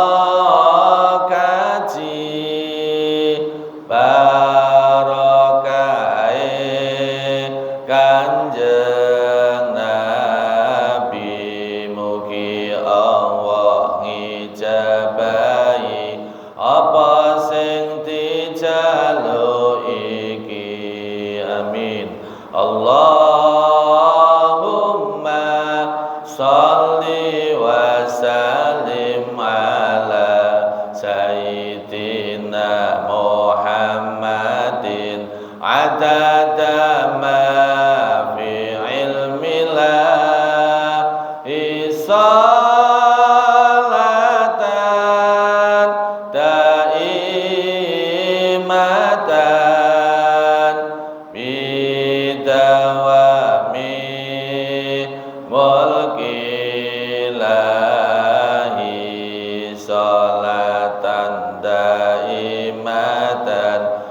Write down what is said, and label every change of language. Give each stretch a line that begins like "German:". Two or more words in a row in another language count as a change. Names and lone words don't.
Javanese: kaji barokahe Kanjeng Nabi mugi Allah ngijabahi apa sing dijaluk iki amin
Arabic: اللهم صل وسلم على سيدنا محمد عدد ما في علم الله صلاة دائمة بدوام ملك الله صلاة دائمة